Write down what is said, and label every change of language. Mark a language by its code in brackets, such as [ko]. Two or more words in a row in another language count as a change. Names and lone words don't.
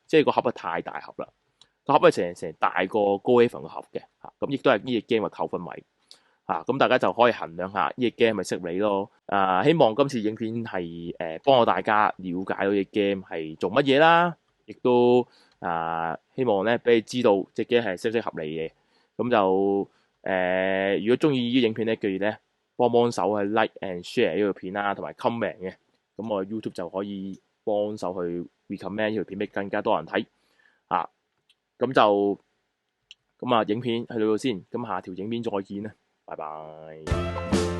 [yue] 即係個盒係太大盒啦，個盒係成大個高 A 份個盒嘅咁亦都係呢個 game 嘅扣分位咁大家就可以衡量下呢個 game 係咪適合你咯。希望今次影片係幫到大家了解到呢個 game 係做乜嘢啦，亦都希望咧俾你知道隻 game 係適唔適合你嘅。咁就如果中意呢個影片咧，記住咧幫手去 [en] like and share [yue] 呢條片啦，同埋 comment 嘅。咁我 YouTube 就可以幫手去 recommend 呢條片俾更加多人睇咁就影片去到先，咁下條影片再見啦，拜拜。